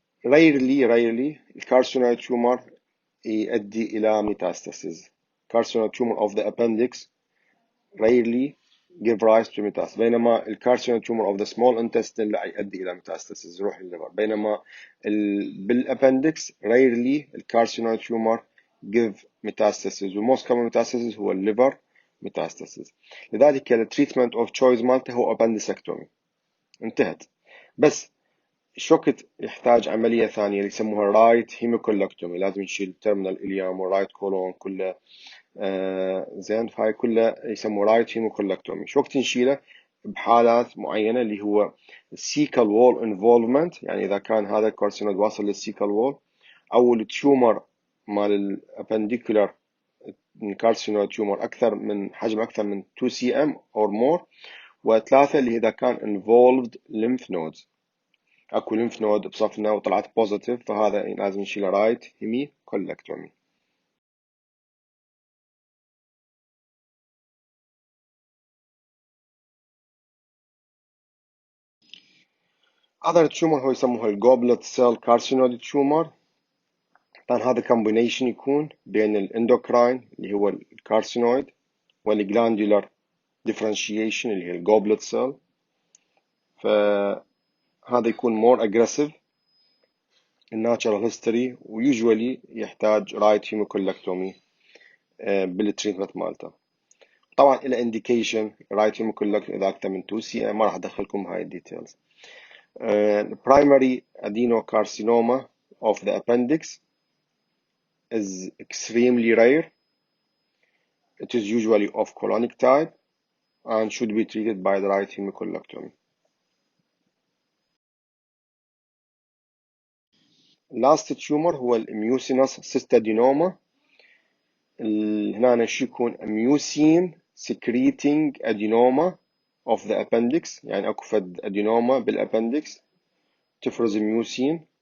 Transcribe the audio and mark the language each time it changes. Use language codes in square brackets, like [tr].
[en] rarely [ar] الكارسينويد تيومر يؤدي إلى ميتاستاسيس. [en] carcinoma tumor of the appendix rarely give rise to metastasis، [ar] بينما الكارسينوما [en] tumor of the small intestine [ar] لا يؤدي إلى [en] metastasis [ar] يروح للليفر. بينما بالابندكس [en] rarely [ar] الكارسينوما [en] tumor give metastasis، [ar] وموست common metastasis هو الليفر metastasis. لذلك التريتمنت اوف تشويس مالته هو appendicectomy، انتهت. بس شوكت يحتاج عملية ثانية اللي يسموها رايت هيموكولكتومي، لازم نشيل التيرمينال إليام والرايت كولون كله زين. فهاي كله يسموه رايت هيموكولكتومي. شو وقت نشيله؟ بحالات معينة اللي هو السيكال وول انفولفمنت، يعني إذا كان هذا الكارسينويد واصل للسيكال وول، أو التيومر مال الابنديكولار [en] carcinoid tumor [ar] أكثر من حجم أكثر من 2 [en] cm or more. [ar] وثلاثة اللي إذا كان [en] involved lymph nodes، [ar] أكو [en] lymph node [ar] بصفنا وطلعت positive، فهذا لازم نشيله [en] right hemicolectomy. other tumor [ar] هو يسموها الجوبلت [en] cell carcinoid tumor. [ar] طبعا هذا combination يكون بين الاندوكراين اللي هو الكارسينويد والجلاندولار differentiation اللي هي الجوبلت cell، فهذا يكون [en] more aggressive [ar] الناتشرال هيستوري، ويوجوالي يحتاج رايت هيموكولكتومي بالتريتمنت مالته. طبعا الى انديكيشن رايت هيموكولكتومي اذا اكثر من 2 cm، ما راح ادخلكم هاي الديتيلز. [en] primary adenocarcinoma of the appendix is extremely rare. It is usually of colonic type and should be treated by the right hemicolectomy. last tumor [ar] هو الميوسينس [en] cystadenoma. [ar] هنا شو يكون [en] mucin secreting adenoma of the appendix، [ar] يعني اكو فد adenoma بالابندكس تفرز mucin.